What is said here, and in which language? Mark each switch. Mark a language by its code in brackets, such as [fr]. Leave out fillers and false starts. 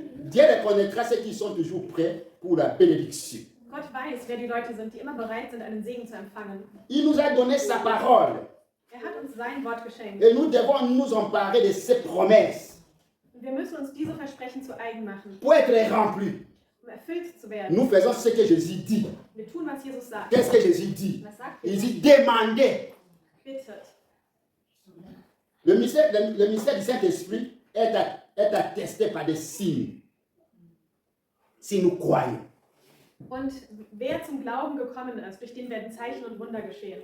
[fr] Dieu reconnaîtra ceux qui sont toujours prêts pour la bénédiction. [de] Gott weiß, wer die Leute sind, die immer bereit sind, einen Segen zu empfangen. [fr] Il nous a donné sa parole [de] Er hat uns sein Wort geschenkt. [fr] et nous devons nous emparer de ses promesses. [de] Wir müssen uns diese Versprechen zu eigen machen, [fr] Pour être rempli, [de] um erfüllt zu werden. [fr] nous faisons ce que Jésus dit. [de] Wir tun, was Jesus sagt. [fr] Qu'est-ce que Jésus dit? [de] Was sagt [fr] Il [de] Jesus? [fr] dit demandez. [de] Bittet. [fr] Le mystère du Saint-Esprit est attesté par des signes. Si nous croyons. [de] Und wer zum Glauben gekommen ist, durch den werden Zeichen und Wunder geschehen.